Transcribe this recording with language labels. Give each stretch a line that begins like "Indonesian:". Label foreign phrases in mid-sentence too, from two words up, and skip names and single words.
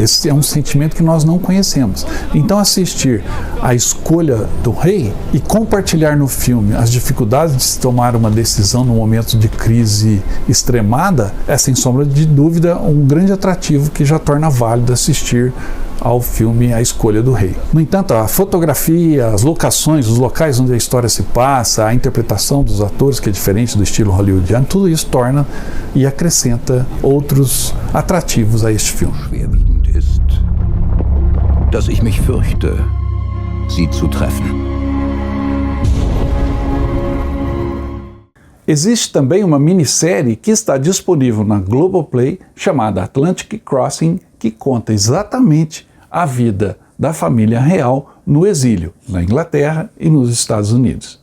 Portuguese: Esse é um sentimento que nós não conhecemos. Então assistir a escolha do rei e compartilhar no filme as dificuldades de se tomar uma decisão num momento de crise extremada é, sem sombra de dúvida, um grande atrativo que já torna válido assistir ao filme A Escolha do Rei. No entanto, a fotografia, as locações, os locais onde a história se passa, a interpretação dos atores, que é diferente do estilo hollywoodiano, tudo isso torna e acrescenta outros atrativos a este filme.
German: Schwerwiegend ist, dass ich mich fürchte, sie zu treffen.
Portuguese: Existe também uma minissérie que está disponível na Globoplay chamada Atlantic Crossing, que conta exatamente a vida da família real no exílio, na Inglaterra e nos Estados Unidos.